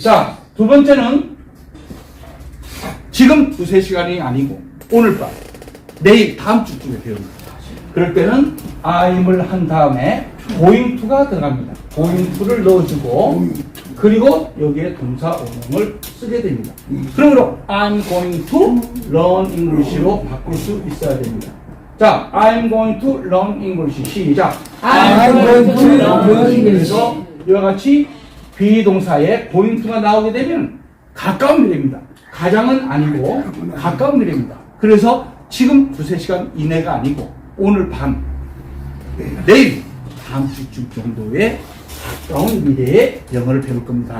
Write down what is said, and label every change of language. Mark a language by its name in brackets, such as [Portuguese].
[Korean] 자, 두 번째는 지금 두세 시간이 아니고 오늘 밤, 내일 다음 주쯤에 배웁니다. 그럴 때는 I'm을 한 다음에 going to가 들어갑니다. going to를 넣어주고 그리고 여기에 동사 원형을 쓰게 됩니다. 그러므로 [English] I'm going to learn English [Korean] 로 바꿀 수 있어야 됩니다. 자, [English] I'm going to learn English. [Korean] 시작. [English] I'm going to learn English. [Korean] 그래서 이와 같이 비동사에 going to가 나오게 되면 가까운 미래입니다. 가장은 아니고 가까운 미래입니다. 그래서 지금 두세 시간 이내가 아니고 오늘 밤, 내일 다음 주쯤 정도의 가까운 미래에 영어를 배울 겁니다.